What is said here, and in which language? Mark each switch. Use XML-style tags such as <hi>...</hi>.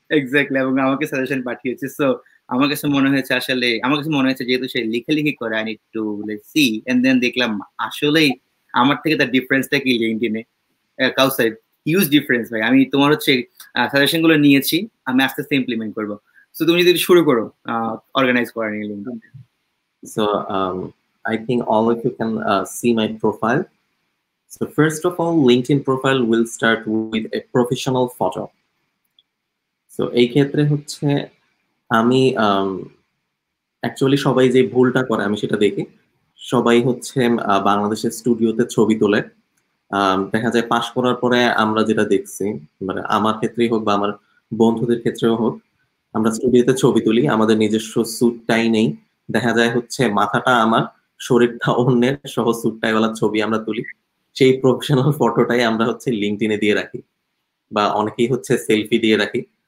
<bn>Exactly, এবং আমাকে suggestion পাঠিয়েছে। সো আমার কাছে মনে হয়েছে যেহেতু সে লিখি করে,</bn> <en>I need to see, and then</en> <bn>দেখলাম আসলেই আমার থেকে তার ডিফারেন্সটা কি লিঙ্কডইনে। কাউসার হিউজ ডিফারেন্স ভাই। আমি তোমার হচ্ছে সাজেশন গুলো নিয়েছি, আমি আস্তে আস্তে ইমপ্লিমেন্ট করবো। সো তুমি যদি শুরু করো অর্গানাইজ করা নিয়ে LinkedIn.</bn> <en>So I think all of you can see my profile. So first of all, LinkedIn profile will start with a professional photo.</en> <bn>So এই ক্ষেত্রে হচ্ছে আমি অ্যাকচুয়ালি সবাই যে ভুলটা করে আমি সেটা দেখি, সবাই হচ্ছে বাংলাদেশের স্টুডিওতে ছবি তোলে। দেখা যায় পাশ করার পরে আমরা যেটা দেখছি, মানে আমার ক্ষেত্রেই হোক বা আমার বন্ধুদের ক্ষেত্রেও হোক, আমরা স্টুডিওতে ছবি তুলি, আমাদের নিজস্ব স্যুটটাই নেই, দেখা যায় হচ্ছে মাথাটা আমার, শরীরটা অন্যের, সহ স্যুটটাইওয়ালা ছবি আমরা তুলি, সেই প্রফেশনাল ফটোটাই আমরা হচ্ছে লিঙ্কডইনে দিয়ে রাখি, বা অনেকেই হচ্ছে সেলফি দিয়ে রাখি।</bn>